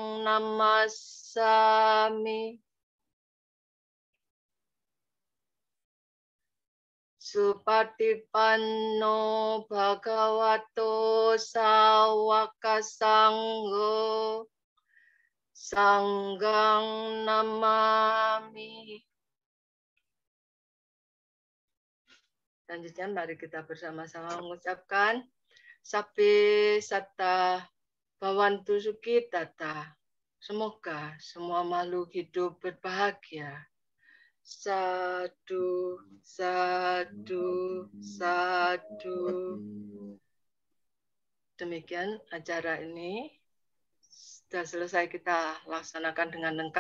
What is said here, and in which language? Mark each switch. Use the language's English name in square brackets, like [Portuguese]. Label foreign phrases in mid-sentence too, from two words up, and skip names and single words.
[Pali] namassami Supatipanno bhagavato sawaka sangho sanghang namami. [Indonesian] Selanjutnya mari kita bersama-sama mengucapkan [Pali] Sabbe satta bhavantu sukhitata. [Indonesian] Semoga semua makhluk hidup berbahagia. [Pali] Sadu, sadu, sadu. [Indonesian] Demikian acara ini sudah selesai kita laksanakan dengan lengkap.